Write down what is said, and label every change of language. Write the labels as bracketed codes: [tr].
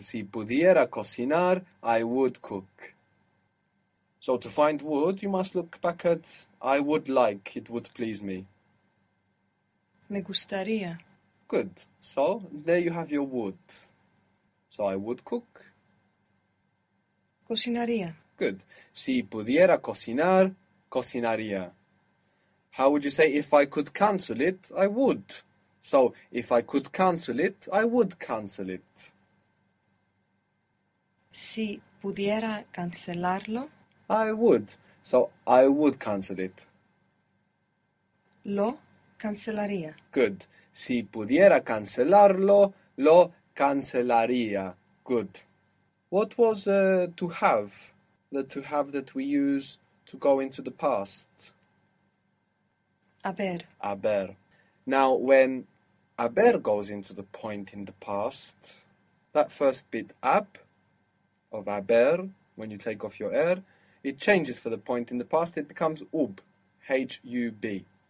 [es] Si pudiera cocinar, [en] I would cook. So to find wood, you must look back at I would like, it would please me. [es] Me gustaría. [en] Good. So there you have your wood. So I would cook. [es] Cocinaría. [en] Good. [es] Si pudiera cocinar, cocinaría. [en] How would you say if I could cancel it, I would? So if I could cancel it, I would cancel it. [es] Si pudiera cancelarlo, [en] I would. So I would cancel it. [es] lo cancelaría. [en] Good. [es] Si pudiera cancelarlo, lo cancelaría. [en] Good. What was to have? The to have that we use to go into the past. [es] A ver. Haber. [en] Now, when haber goes into the point in the past, that first bit ab of haber, when you take off your er, it changes for the point in the past, it becomes ub, HUB.